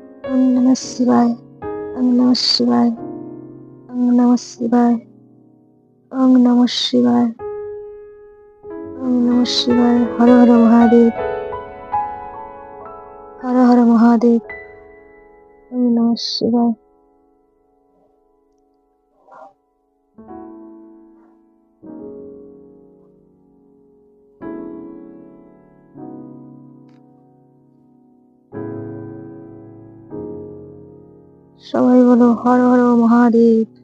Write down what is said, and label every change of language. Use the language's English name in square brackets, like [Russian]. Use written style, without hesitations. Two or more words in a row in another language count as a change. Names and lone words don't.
[Sanskrit] ওম নমঃ শিবায়, ওম নমঃ শিবায়, ওম নমঃ শিবায়, ওম নমঃ শিবায়, ওম নমঃ শিবায়। হর হর মহাদেব, হর হর মহাদেব, ওম নমঃ শিবায়। [Bangla] সবাই বলো [Sanskrit] হর হর মহাদেব।